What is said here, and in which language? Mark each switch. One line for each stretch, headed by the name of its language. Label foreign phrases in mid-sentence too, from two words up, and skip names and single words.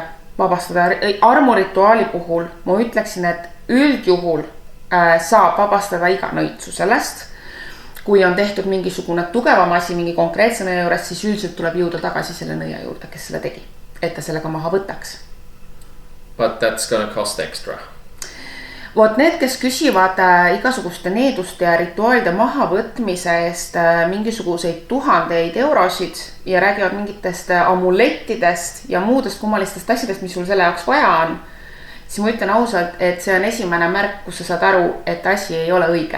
Estonian: Vabastada armurituaali puhul ma ütleksin, et üldjuhul saab vabastada iga nõitsu sellest. Kui on tehtud mingisugune tugevam asi mingi konkreetse nõia juures, siis üldiselt tuleb jõuda tagasi selle nõia juurde, kes selle tegi, et ta sellega maha võtaks.
English: But that's gonna cost extra.
Estonian: Vot need, kes küsivad igasuguste needuste ja rituaalide mahavõtmise eest mingisuguseid 1000 eurosid ja räägivad mingitest amulettidest ja muudest kummalistest asjadest, mis sul selle jaoks vaja on, siis ma ütlen ausalt, et see on esimene märk, kus sa saad aru, et asi ei ole õige.